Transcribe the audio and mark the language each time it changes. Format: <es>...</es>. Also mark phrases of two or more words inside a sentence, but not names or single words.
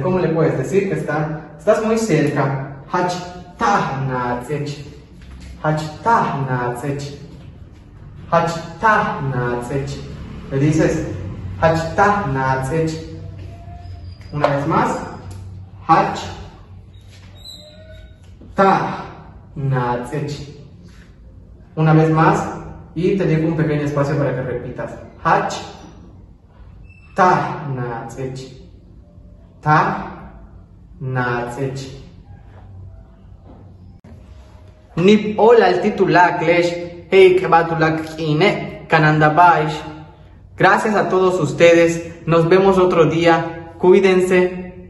<es>¿Cómo le puedes decir que estás muy cerca?</es> <yua>Hachtah natzech. Hachtah natzech. Hachtah natzech.</yua> <es>Le dices</es> <yua>hachtah natzech.</yua> <es>Una vez más.</es> <yua>Hachtah natzech.</yua> <es>Una vez más. Y te dejo un pequeño espacio para que repitas.</es> <yua>Hachtah natzech. Ta natzech. Nip hola al titulak lesh. Hey kebatulak ine kanandabaish.</yua> <es>Gracias a todos ustedes. Nos vemos otro día. Cuídense.</es>